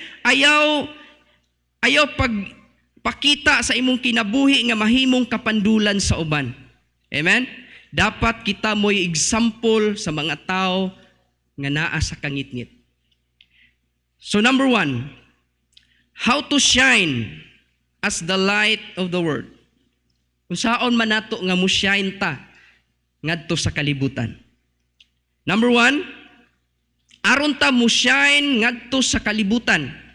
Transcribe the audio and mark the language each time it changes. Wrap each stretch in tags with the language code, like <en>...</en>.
<ceb>Ayaw pagpakita sa imong kinabuhi nga mahimong kapandulan sa uban. Amen? Dapat kita mo'y example sa mga tao nga naa sa kangitngit.</ceb> <en>So number 1, how to shine as the light of the world.</en> <ceb>Kung saon man nato nga mo shine ta ngadto sa kalibutan. Number 1, aron ta mo shine ngadto sa kalibutan.</ceb>